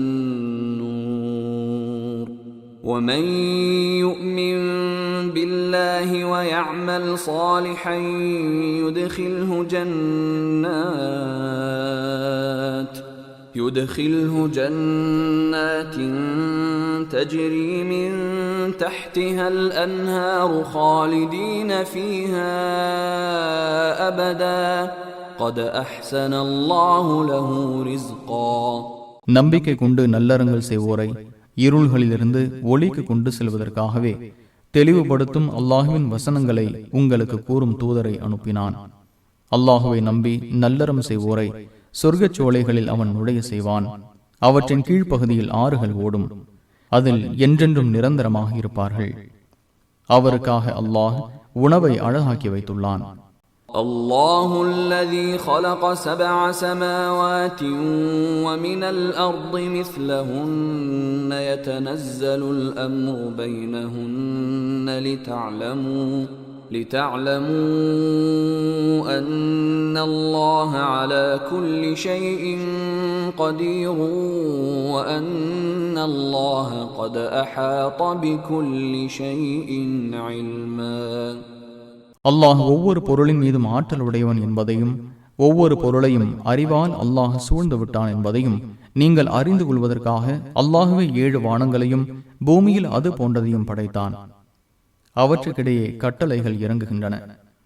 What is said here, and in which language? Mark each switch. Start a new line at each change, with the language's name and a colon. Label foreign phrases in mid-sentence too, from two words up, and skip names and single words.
Arabic: النور ومن يؤمن بالله ويعمل صالحا يدخله جنات تجري من تحتها الأنهار خالدين فيها أبدا قد أحسن الله له رزقا.
Tamil: நம்பிக்கை கொண்டு நல்லறங்கள் செய்வோரை இருள்களிலிருந்து ஒளிக்கு கொண்டு செல்வதற்காகவே தெளிவுபடுத்தும் அல்லாஹுவின் வசனங்களை உங்களுக்கு கூறும் தூதரை அனுப்பினான். அல்லாஹுவை நம்பி நல்லறம் செய்வோரை சொர்க்கச் சோலைகளில் அவன் நுழைய செய்வான். அவற்றின் கீழ்ப்பகுதியில் ஆறுகள் ஓடும். அதில் என்றென்றும் நிரந்தரமாக இருப்பார்கள். அவருக்காக அல்லாஹ் உணவை அழகாக்கி வைத்துள்ளான்.
Arabic: الله الذي خلق 7 سماوات ومن الأرض مثلهن يتنزل الأمر بينهن لتعلموا أن الله على كل شيء قدير وأن الله قد أحاط بكل شيء علما.
Tamil: அல்லாஹ் ஒவ்வொரு பொருளின் மீதும் ஆற்றல் உடையவன் என்பதையும் ஒவ்வொரு பொருளையும் அறிவால் அல்லாஹ் சூழ்ந்து விட்டான் என்பதையும் நீங்கள் அறிந்து கொள்வதற்காக அல்லாஹுவே 7 வானங்களையும் பூமியில் அது போன்றதையும் படைத்தான். அவற்றுக்கிடையே கட்டளைகள் இறங்குகின்றன.